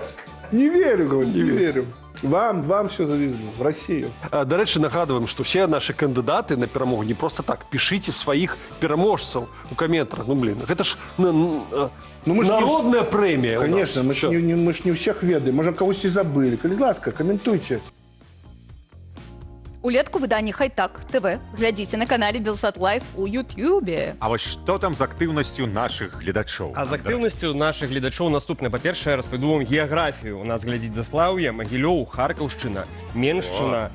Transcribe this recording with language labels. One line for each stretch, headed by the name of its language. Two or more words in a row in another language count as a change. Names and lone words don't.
Russian: Не верю, говорю, не верю. Вам все завезли, в Россию.
Ukrainian: До речі, нагадуємо, що всі наші кандидати на перемогу не просто так. Пишіть своїх переможців у коментарях. Ну, блін, це ж народна премія.
Russian: Конечно, мы ж не всех ведаем. Может, когось и забыли.
Ukrainian: Будь ласка, комментуйте.
Belarusian: Улетку выданні Хайтак ТВ глядзіце на канале Белсат Лайф у Ютьюбе. А вось што там з актыўнасцю нашых гледачоў? А з актыўнасцю нашых гледачоў наступнае. Па-першае, распавяду вам геаграфію. У нас глядзіць Заслаўе, Магілёў, Харкаўшчына, Меншчына.